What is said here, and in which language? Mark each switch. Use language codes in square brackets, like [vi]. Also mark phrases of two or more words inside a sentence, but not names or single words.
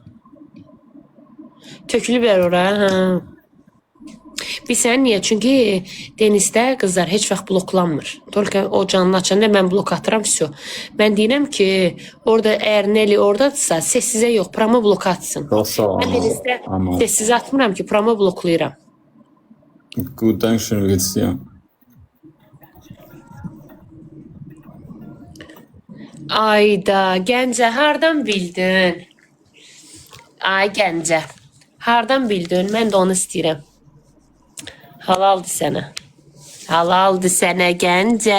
[az] Tökülüblər ora, hə. Bilsən niyə? Çünki Denizdə qızlar heç vaxt bloklanmır. Tolkən o canını açanda mən blok atıram, vəsə. Mən deyirəm ki, orada əgər Neli oradadırsa, sessizə yox, promo blok atsın. Mən Denizdə sessizə atmıram ki, promo bloklayıram. [de] Gut, dankeschön, wie geht's dir? [az] Ayda, Gəncə, hardan bildin? Ay Gəncə, hardan bildin? Mən də onu istəyirəm. Halaldır sənə. Halaldır sənə Gəncə.